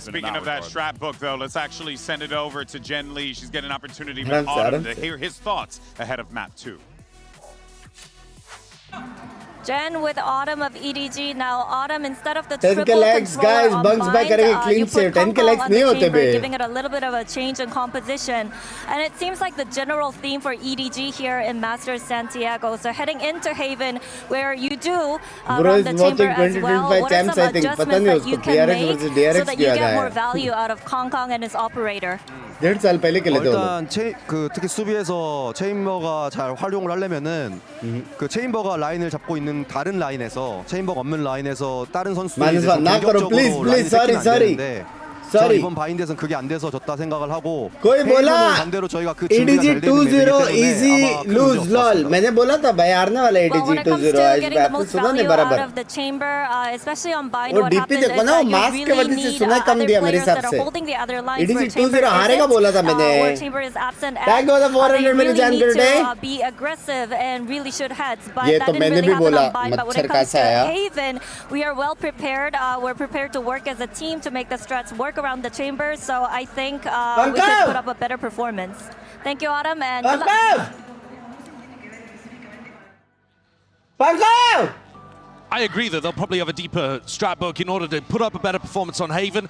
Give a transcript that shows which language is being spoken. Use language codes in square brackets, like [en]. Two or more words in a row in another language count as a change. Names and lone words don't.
[en] Speaking of that strat book, though, let's actually send it over to Jen Lee. She's getting an opportunity with Autumn to hear his thoughts ahead of map 2. Jen with Autumn of EDG. Now, Autumn, instead of the 10K likes, guys, Bunks by करेंगे clean save. 10K likes [hi] नहीं होते बे. [en] Giving it a little bit of a change in composition. And it seems like the general theme for EDG here in Masters Santiago. So heading into Haven, where you do run the chamber as well, what are some adjustments that you can make so that you get more value out of Kang and his operator? [hi] 1.5 साल पहले के लिए [ko] 일단 특히 수비에서 체인버가 잘 활용을 하려면은 그 체인버가 라인을 잡고 있는 다른 라인에서 체인버가 없는 라인에서 다른 선수들이 공격적으로 라인을 뺏기면 안 되는데 이번 바인드에서는 그게 안 돼서 졌다 생각을 하고 [hi] कोई बोला [ko] 반대로 저희가 그 준비가 잘 EDG 되는 맵이기 [en] 2-0 easy [ko] 때문에 [en] lose lol [hi] मैंने बोला था भाई हारने वाला EDG 2-0 इस बात को सुना नहीं बराबर वो डीपी देखो ना वो मास्क के वजह से सुना कम दिया मेरे हिसाब से EDG 2-0 हारेगा बोला था मैंने टैग वाला 400 मेरी जान कर दे ये तो मैंने भी बोला मच्छर कैसा आया [en] we are well prepared. We're prepared to work as a team to make the strats work around the chamber, so I think we could put up a better performance. Thank you, Autumn, and good luck. I agree that they'll probably have a deeper strat book in order to put up a better performance on Haven.